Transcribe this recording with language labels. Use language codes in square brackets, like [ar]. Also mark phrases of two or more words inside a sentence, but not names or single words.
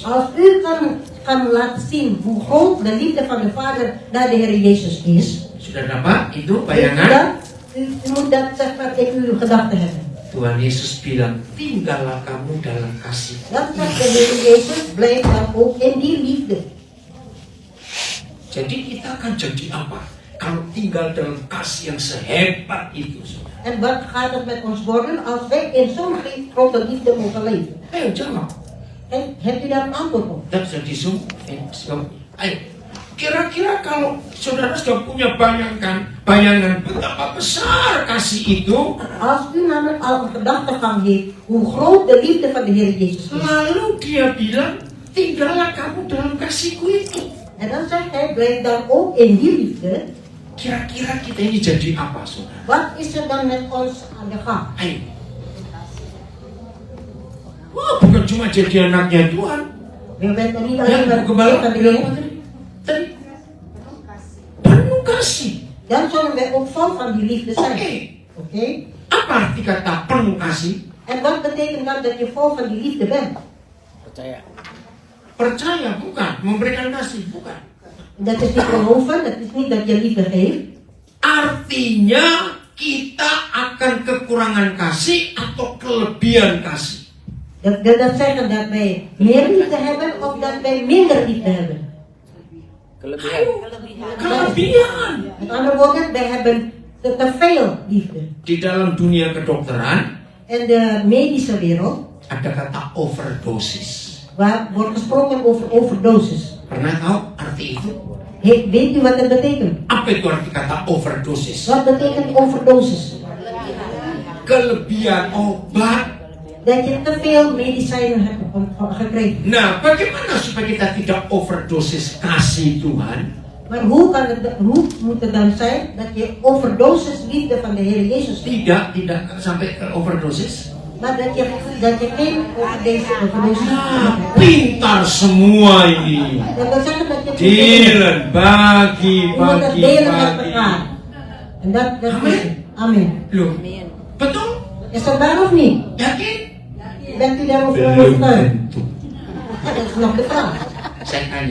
[nl] Als u kan laten zien hoe groot de liefde van de Vader naar de Heer Jezus is, [id] sudah dapat itu [nl] u [id] bayangan? [nl] moet dat zeg maar in uw gedachten hebben. [id] Tuhan Yesus bilang, tinggallah kamu dalam kasih. [nl] Dan zegt de Heer Jezus, blijf dan ook in die liefde. [id] Jadi kita akan jadi apa? Kalau tinggal dalam kasih yang sehebat itu. [nl] En wat gaat het met ons worden als wij in zo'n grote liefde mogen leven? [id] Ayo jawab. [nl] Kijk, hebt u daar een antwoord op? [id] Dan bisa di zoom. Ayo. Kira-kira kalau saudara sudah punya bayangan betapa besar kasih itu, [nl] Als u namelijk al een gedachtegang heeft hoe groot de liefde van de Heer Jezus is. [id] lalu dia bilang, tinggallah kamu dalam kasihku itu. [nl] En dan zegt hij, blijf dan ook in die liefde. [id] Kira-kira kita ini jadi apa, saudara? [nl] Wat is er dan met ons aan de gang? [id] Ayo. Wah, bukan cuma jadi anaknya Tuhan. [nl] We bent niet [id] Ya, [nl] alleen maar [id] gembala [nl] van de [id] bilang [nl] Heer. [id] apa tadi? Penuh kasih. [nl] Dan zullen wij ook vol van die liefde [id] Oke. [nl] zijn. Oké? [id] Apa arti kata penuh kasih? [nl] En wat betekent dan dat je vol van die liefde bent? [id] Percaya. Percaya bukan, memberikan kasih bukan. [nl] Dat is niet geloven, dat is niet dat je liefde geeft. [id] Artinya kita akan kekurangan kasih atau kelebihan kasih. [nl] Dat wil dat zeggen dat wij meer liefde hebben of dat wij minder liefde hebben. [id] Kelebihan. Kelebihan. [nl] Met andere woorden, wij hebben te veel liefde. [id] Di dalam dunia kedokteran [nl] In de medische wereld, [id] ada kata overdosis. [nl] waar wordt gesproken over overdosis. [id] Pernah tahu arti itu? [nl] Weet u wat dat betekent? [id] Apa itu arti kata overdosis? [nl] Wat betekent overdosis? [id] Kelebihan obat. [nl] Dat je te veel medicijnen hebt gekregen. [id] Nah, bagaimana supaya kita tidak overdosis kasih Tuhan? [nl] Maar hoe moet het dan zijn dat je overdosis liefde van de Heer Jezus hebt? [id] Tidak sampai ke overdosis. [nl] Maar dat je geen overdosis [id] Nah, pintar semua ini. [nl] Dat wil zeggen dat je Delen, bagi, je moet het [id] bagi, [nl] delen met [id] bagi. [nl] elkaar. En dat [id] Amen. [nl] is het. [id] Amen. Loh, betul? [nl] Is dat waar of niet? [id] Yakin? [nl] Bent u daarover [id] Belum [nl] overtuigd? [id] tentu. [nl] Ja, dat is nog de vraag. [id] Saya tanya.